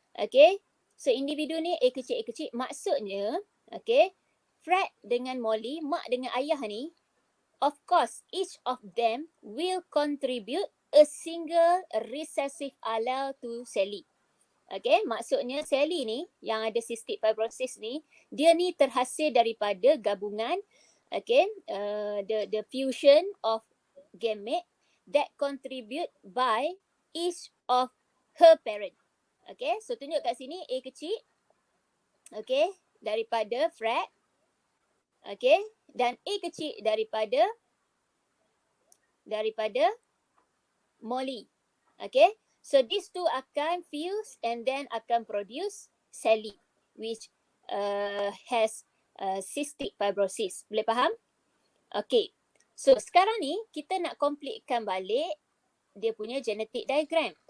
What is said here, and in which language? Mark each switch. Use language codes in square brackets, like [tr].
[ms] Okay, so individu ni A kecil. Maksudnya, okay, Fred dengan Molly, mak dengan ayah ni, [en] of course, each of them will contribute a single recessive allele to Sally. [ms] Okay, maksudnya Sally ni yang ada cystic fibrosis ni, dia ni terhasil daripada gabungan [en] okay, the fusion of gamete that contribute by each of her parent. [ms] Okay, so tunjuk kat sini A kecil, okay, daripada Fred, okay, dan A kecil daripada Molly. Okay, so [en] these two [ms] akan fuse and then akan produce Sally, [en] which has cystic fibrosis. [ms] Boleh faham? Okay, so sekarang ni kita nak completekan balik dia punya genetic diagram.